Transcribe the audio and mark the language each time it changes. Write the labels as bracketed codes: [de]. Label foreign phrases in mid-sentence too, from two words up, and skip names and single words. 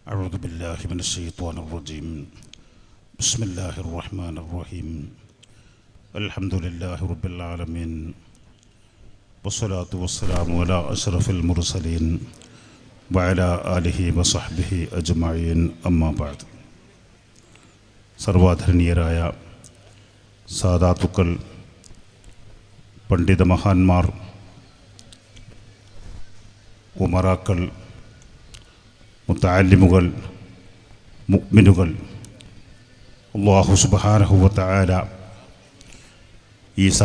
[ar] أعوذ بالله من الشيطان الرجيم بسم الله الرحمن الرحيم الحمد لله رب العالمين والصلاة والسلام على أشرف المرسلين وعلى آله وصحبه أجمعين أما بعد [ml] സർവാധരണീയരായ സാദാത്തുക്കൾ, പണ്ഡിത മഹാന്മാർ, ഉമറാക്കൾ, മുത്തഅല്ലിമുകൾ, മുഅ്മിനുകൾ, [ar] الله سبحانه وتعالى [ml] ഈ